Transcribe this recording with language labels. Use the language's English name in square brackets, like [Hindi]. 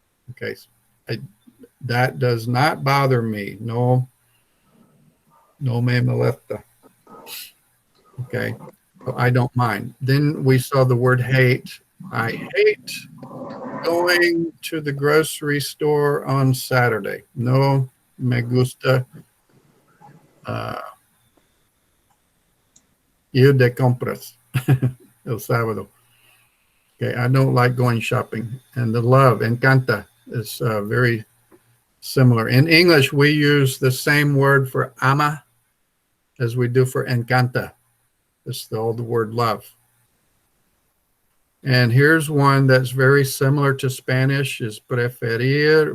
[English] Okay, that does not bother me. [Spanish] No me molesta. [English] Okay, so I don't mind. Then we saw the word hate. I hate going to the grocery store on Saturday. [Spanish] No me gusta ir de compras el sábado. [English] Okay, I don't like going shopping. And the love, encanta, is very similar. In English, we use the same word for ama as we do for encanta. It's the old word love. And here's one that's very similar to Spanish is preferir.